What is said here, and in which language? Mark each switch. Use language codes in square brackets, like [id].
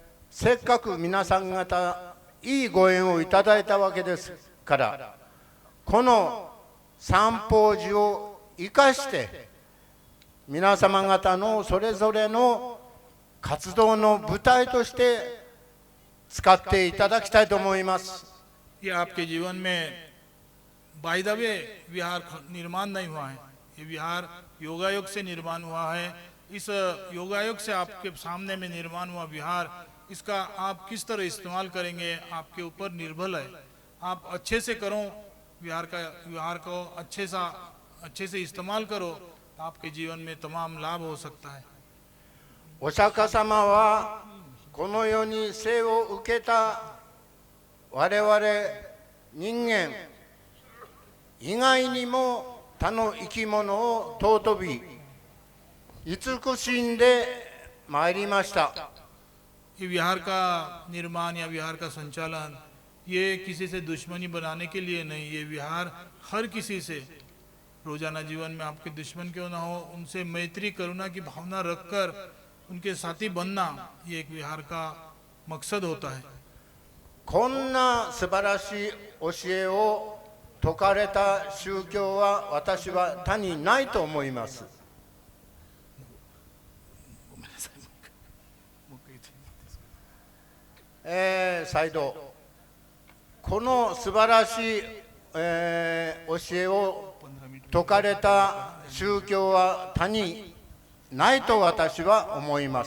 [ja] せっかく皆さん方いいご縁をいただいたわけですから、この三宝寺を生かして皆様方のそれぞれの活動の舞台として使っていただきたいと思います。 [hi] ये आपके जीवन में [en] by the way [hi] विहार निर्माण नहीं हुआ है, ये विहार योगायोग से निर्माण हुआ है। इस योगायोग से आपके सामने में निर्माण हुआ विहार, इसका आप किस तरह इस्तेमाल करेंगे आपके ऊपर निर्भर है। आप अच्छे से करो विहार को अच्छे से इस्तेमाल करो, आपके जीवन में तमाम लाभ हो सकता है। [ja] お釈迦様はこの世に生を受けた我々人間以外にも他の生き物を尊び慈しんでまいりました。 [hi] ये विहार का निर्माण या विहार का संचालन ये किसी से दुश्मनी बनाने के लिए नहीं, ये विहार हर किसी से रोजाना जीवन में आपके दुश्मन क्यों ना हो उनसे मैत्री करुणा की भावना रखकर उनके साथी बनना, ये एक विहार का मकसद होता है। [ja] こんな素晴らしい教えを説かれた宗教は私は他にないと思います。再度この素晴らしい、教えを説かれた宗教は他にないと私は思います。